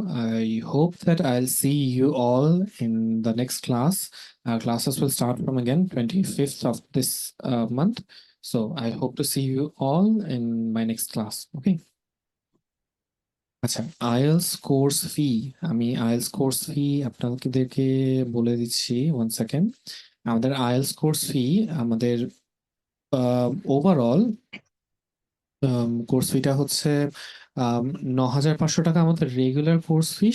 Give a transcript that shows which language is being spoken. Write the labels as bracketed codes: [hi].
[en] I hope that I will see you all in the next class. Our classes will start from again 25th of this month. So I hope to see you all in my next class. Okay. [bn] আচ্ছা, IELTS course fee, আমি IELTS course fee আপনাদেরকে বলে দিচ্ছি, 1 second. আমাদের IELTS course fee আমাদের overall course ফিটা হচ্ছে 9,500 টাকা আমাদের রেগুলার কোর্স ফি।